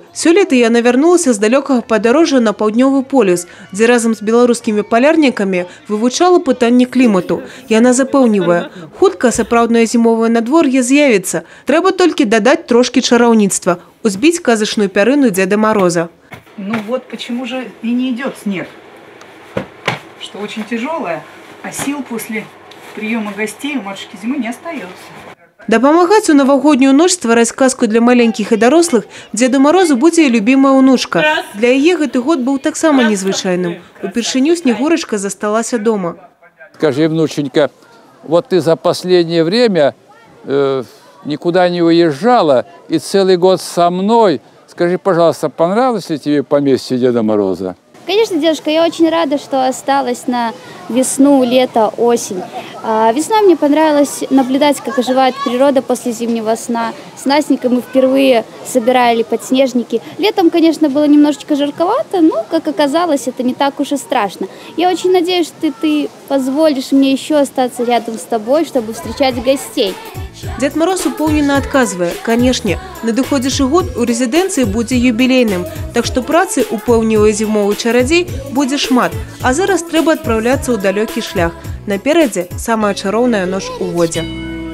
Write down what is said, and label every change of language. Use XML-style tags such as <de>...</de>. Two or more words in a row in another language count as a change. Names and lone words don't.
<be>Сёлета яна вярнулася з далёкага падарожжа на паўднёвы полюс, дзе разам з беларускімі палярнікамі вывучала пытанне клімату. Яна запэўнівае, хутка сапраўднае зімовае надвор'е з'явіцца. Трэба толькі дадаць трошки чароўніцтва, узбить казачную пярыну Деда Мороза.</be> <ru>Ну вот почему же и не идет снег, что очень тяжелое, а сил после приема гостей у матушки зимы не остается.</ru> <be>Дапамагаць у навагоднюю ноч ствараць казку для маленькіх і дарослых Дзеду Морозу будзе і любімая ўнучка. Для яе гэты год быў таксама незвычайным. Упершыню Снегурочка засталася дома.</be> <ru>Скажи, внученька, вот ты за последнее время никуда не уезжала и целый год со мной. Скажи, пожалуйста, понравилось ли тебе поместье Деда Мороза? Конечно, дедушка, я очень рада, что осталась на весну, лето, осень. Весной мне понравилось наблюдать, как оживает природа после зимнего сна. С Настенькой мы впервые собирали подснежники. Летом, конечно, было немножечко жарковато, но, как оказалось, это не так уж и страшно. Я очень надеюсь, что ты позволишь мне еще остаться рядом с тобой, чтобы встречать гостей.</ru> <be>Дед Мороз упоўнена адказвае, канешне, надыходзячы год у рэзідэнцыі будзе юбілейным, так што працы, упэўнівае зімовы чарадзей, будзе шмат, а зараз трэба адпраўляцца ў далёкі шлях. Наперадзе самая чароўная ноч у годзе.</be>